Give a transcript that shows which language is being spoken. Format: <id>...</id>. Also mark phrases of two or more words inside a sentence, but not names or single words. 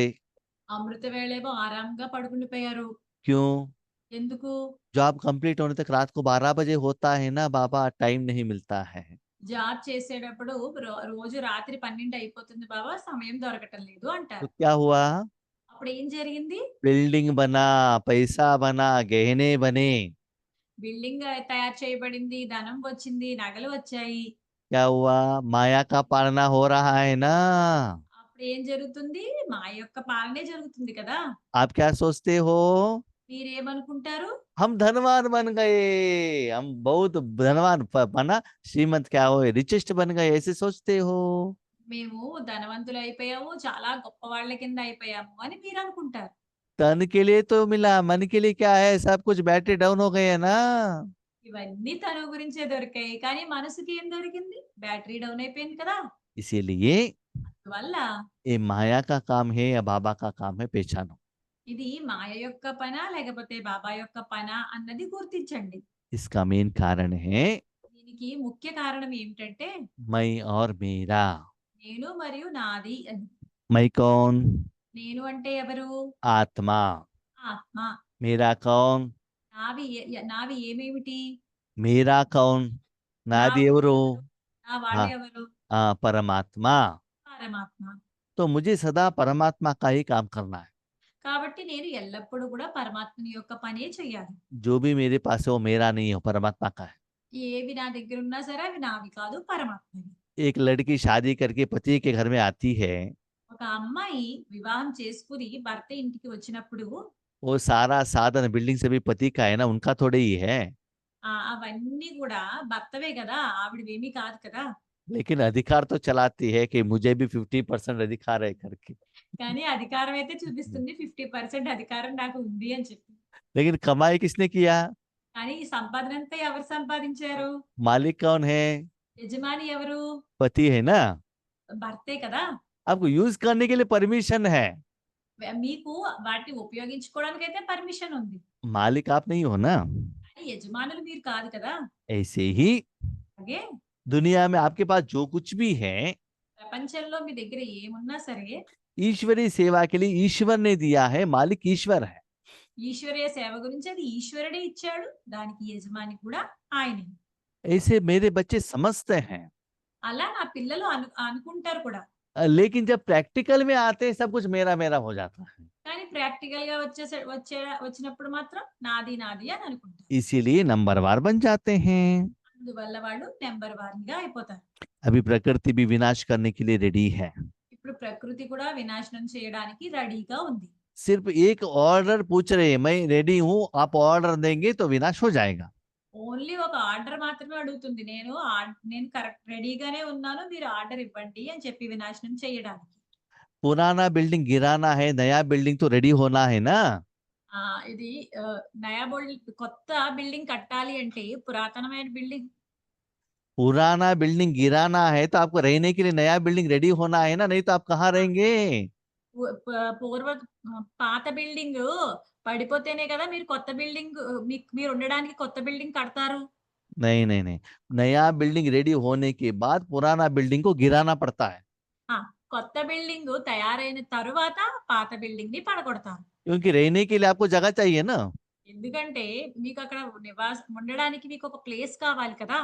<te>అమృత వేళేమో ఆరాంగా పడుకుండిపోయారు.</te> <hi>क्यों?</hi> <te>ఎందుకు?</te> <en>job complete</en> <hi>होने तक रात को 12 बजे होता है ना बाबा, टाइम नहीं मिलता है।</hi> <te>జాబ్ చేసేటప్పుడు రోజు రాత్రి 12 అయిపోతుంది బాబా, సమయం దొరకటం లేదు</te> <hi>तो</hi> <te>అంటారు.</te> <hi>क्या हुआ,</hi> <te>అప్పుడు ఏం జరిగింది?</te> <hi>बिल्डिंग बना, पैसा बना, गहने बने।</hi> <te>బిల్డింగ్ తయారు చేయబడింది, ధనం వచ్చింది, నగలు వచ్చాయి.</te> <hi>क्या हुआ, माया का पालना हो रहा है ना।</hi> <te>అప్పుడు ఏం జరుగుతుంది? మా యొక్క పాలనే జరుగుతుంది కదా.</te> <hi>आप क्या सोचते हो,</hi> <te>మీరేమనుకుంటారు?</te> <hi>हम धनवान बन गए, हम बहुत धनवान बना, श्रीमंत क्या हो, रिचेस्ट बन गए, ऐसे सोचते हो।</hi> <te>మేము ధనవంతులు అయిపోయాము, చాలా గొప్ప వాళ్ళ కింద అయిపోయాము అని మీరు అనుకుంటారు. तन के लिए तो मिला, मन के लिए क्या है, सब कुछ</te> <en>battery down</en> <te>हो गए है ना। ఇవన్నీ తను గురించే దొరికాయి. కానీ మనసుకి ఏం దొరికింది?</te> <en>battery down</en> <te>అయిపోయింది కదా.</te> <hi>इसीलिए</hi> <te>అందువల్ల</te> <hi>ये माया का काम है या बाबा का काम है, पहचानो।</hi> <te>ఇది మాయ యొక్క పనా? లేకపోతే బాబా యొక్క పనా అన్నది గుర్తించండి.</te> <hi>इसका मेन कारण है</hi> <te>దీనికి ముఖ్య కారణం ఏమిటంటే</te> <hi>मैं और मेरा।</hi> <te>నేను మరియు నాది అని.</te> <hi>मैं कौन?</hi> <te>నేను అంటే ఎవరు?</te> <hi>आत्मा।</hi> <te>ఆత్మ.</te> <hi>मेरा कौन?</hi> <te>నావి ఏమేమిటి?</te> <hi>मेरा कौन?</hi> <te>నా నాది వాళ్ళు ఎవరు? ఎవరు? నా వాళ్ళు</te> <hi>हाँ</hi> <te>ఎవరు?</te> <hi>परमात्मा।</hi> <te>పరమాత్మ.</te> <hi>तो मुझे सदा परमात्मा का ही काम करना है।</hi> <te>కాబట్టి నేను ఎల్లప్పుడూ కూడా పరమాత్మని యొక్క పనే చేయాలి.</te> <hi>जो भी मेरे पास है वो मेरा नहीं है, परमात्मा का है।</hi> <te>ఏవి నా దగ్గరున్నా సరే అవి నావి కాదు పరమాత్మవి.</te> <hi>एक लड़की शादी करके पति के घर में आती है,</hi> <te>ఒక అమ్మాయి వివాహం చేసుకుని భర్త ఇంటికి వచ్చినప్పుడు</te> <hi>वो सारा साधन बिल्डिंग से भी पति का है ना, उनका थोड़े ही है।</hi> <te>అవన్నీ కూడా భర్తవే కదా! ఆవిడవేమీ కాదు కదా!</te> <hi>लेकिन अधिकार तो चलाती है कि मुझे भी 50% अधिकार है करके।</hi> <te>కానీ అధికారం అయితే చూపిస్తుంది. 50% అధికారం నాకు ఉంది అని చెప్పి.</te> <hi>लेकिन कमाई किसने किया?</hi> <te>కానీ ఈ సంపాదనంతా ఎవరు సంపాదించారు?</te> <hi>मालिक कौन है?</hi> <te>యజమాని ఎవరు?</te> <hi>पति है ना।</hi> <te>భర్తే కదా!</te> <hi>आपको यूज करने के लिए परमिशन है,</hi> <te>మీకు వాటిని ఉపయోగించుకోవడానికైతే పర్మిషన్ ఉంది.</te> <hi>मालिक आप नहीं हो ना।</hi> <te>కానీ యజమానులు మీరు కాదు కదా!</te> <hi>ऐसे ही</hi> <te>అలాగే</te> <hi>दुनिया में आपके पास जो कुछ भी है,</hi> <te>ప్రపంచంలో మీ దగ్గర ఏమున్నా సరే</te> <hi>ईश्वरीय सेवा के लिए ईश्वर ने दिया है, मालिक ईश्वर है।</hi> <te>ఈశ్వరీయ సేవ గురించి అది ఈశ్వరుడే ఇచ్చాడు. దానికి యజమాని కూడా ఆయనే.</te> <hi>ऐसे मेरे बच्चे समझते हैं।</hi> <te>అలా నా పిల్లలు అనుకుంటారు కూడా.</te> <hi>लेकिन जब प्रैक्टिकल में आते हैं सब कुछ मेरा मेरा हो जाता है।</hi> <te>కానీ ప్రాక్టికల్‌గా వచ్చినప్పుడు మాత్రం నాది నాది అని అనుకుంటారు.</te> <hi>इसीलिए नंबरवार बन जाते हैं।</hi> <te>అందువల్ల వాళ్ళు నంబర్ 1గా అయిపోతారు.</te> <hi>अभी प्रकृति भी विनाश करने के लिए रेडी है।</hi> <te>ఇప్పుడు ప్రకృతి కూడా వినాశనం చేయడానికి రెడీగా ఉంది.</te> <hi>सिर्फ एक ऑर्डर पूछ रहे हैं, मैं रेडी हूँ, आप ऑर्डर देंगे तो विनाश हो जाएगा।</hi> <te>ఓన్లీ ఒక ఆర్డర్ మాత్రమే అడుగుతుంది. నేను కరెక్ట్ రెడీగానే ఉన్నాను. మీరు ఆర్డర్ ఇవ్వండి అని చెప్పి వినాశనం చేయడానికి.</te> <hi>पुराना बिल्डिंग गिराना है, नया बिल्डिंग तो रेडी होना है ना।</hi> <te>ఇది కొత్త బిల్డింగ్ కట్టాలి అంటే పురాతనమైన బిల్డింగ్</te> <hi>पुराना बिल्डिंग गिराना है तो आपको रहने के लिए नया</hi> <en>building ready</en> <hi>होना है ना, नहीं तो आप कहाँ रहेंगे।</hi> <te>పూర్వ పాత బిల్డింగ్ పడిపోతేనే కదా మీరు కొత్త బిల్డింగ్ మీరు ఉండడానికి కొత్త బిల్డింగ్ కడతారు.</te> <hi>नहीं नहीं नहीं, नया</hi> <en>building ready</en> <hi>होने के बाद पुराना बिल्डिंग को गिराना पड़ता है।</hi> <te>కొత్త బిల్డింగ్ తయారైన తరువాత పాత బిల్డింగ్ ని పడగొడతారు.</te> <hi>क्योंकि रहने के लिए आपको जगह चाहिए ना।</hi> <te>ఎందుకంటే మీకు అక్కడ ఉండడానికి మీకు ఒక ప్లేస్ కావాలి కదా.</te>